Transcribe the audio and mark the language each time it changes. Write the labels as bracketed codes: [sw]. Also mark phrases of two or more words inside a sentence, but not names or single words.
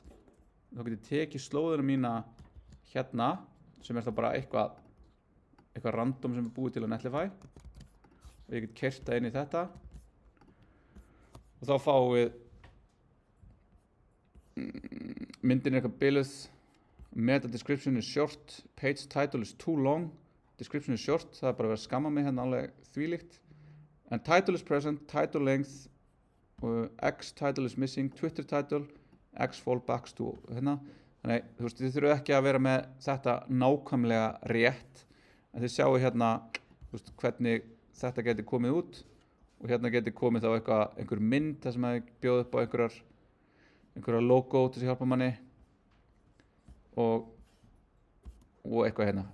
[is] Þá get ég tekið slóðina mína hérna sem þá bara eitthvað random sem búið til á Netlify og ég get keyrt það inn í þetta og þá fáum við myndin eitthvað biluð, [en] meta description is short, page title is too long, description is short, [is] það bara verið að skamma mig hérna alveg þvílíkt, [en] and title is present, title length, X title is missing, Twitter title, X fallbacks to hérna. [is] Þannig þið þurfum ekki að vera með þetta nákvæmlega rétt, en þið sjáu hérna hvernig þetta geti komið út og hérna geti komið þá einhver mynd þar sem að bjóða upp á einhverjar logo til að hjálpa manni og eitthvað hérna.